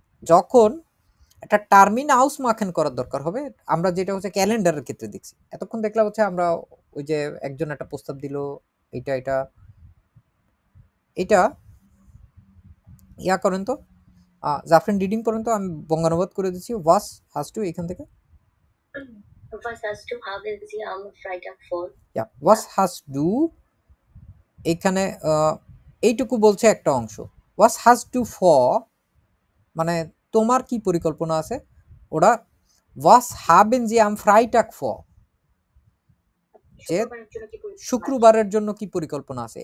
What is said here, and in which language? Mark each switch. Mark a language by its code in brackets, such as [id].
[bn] যখন একটা [de] টার্মিন আউস মাখেন [bn] করার দরকার হবে, আমরা যেটা হচ্ছে ক্যালেন্ডারের ক্ষেত্রে দেখছি, এতক্ষণ দেখলাম হচ্ছে আমরা ওই যে একজন একটা প্রস্তাব দিল, এটা এটা এটা ইয়া করেন তো, জাফরিন রিডিং করেন তো, আমি বঙ্গানুবাদ করে দিচ্ছি, [de] ওয়াস হাজ টু, [bn] এখান থেকে [de] Was hast du haben Sie am Freitag vor? Ja, was hast du, [bn] এখানে এইটুকু বলছে একটা অংশ, [de] was hast du vor [bn] মানে তোমার কি পরিকল্পনা আছে, ওটা [de] was haben Sie am Freitag vor, [bn] যে শুক্রবারের জন্য কি পরিকল্পনা আছে।